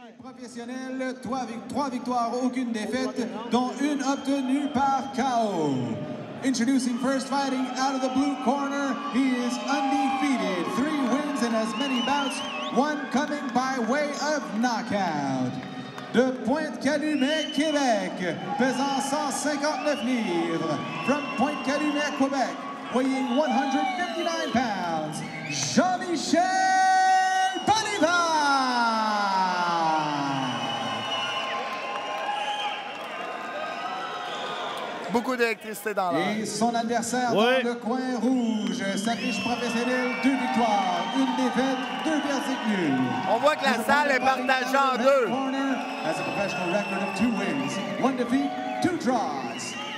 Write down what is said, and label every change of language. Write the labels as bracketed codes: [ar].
[fr] Professionnel, 3 victoires, aucune défaite, dont une obtenue par KO. [en] Introducing first, fighting out of the blue corner, he is undefeated. 3 wins in as many bouts, 1 coming by way of knockout. [fr] De Pointe-Calumet, Québec, pesant 159 livres. [en] From Pointe-Calumet, Québec, weighing 159 pounds, Jean-Michel Bolivar! [fr] Beaucoup d'électricité dans l'air. Et son adversaire dans le coin rouge, sa fiche professionnelle, 2 victoires, 1 défaite, 2 verdicts nuls. On voit que la salle est partagée en deux. [en] Has a professional record of 2 wins, 1 defeat, 2 draws.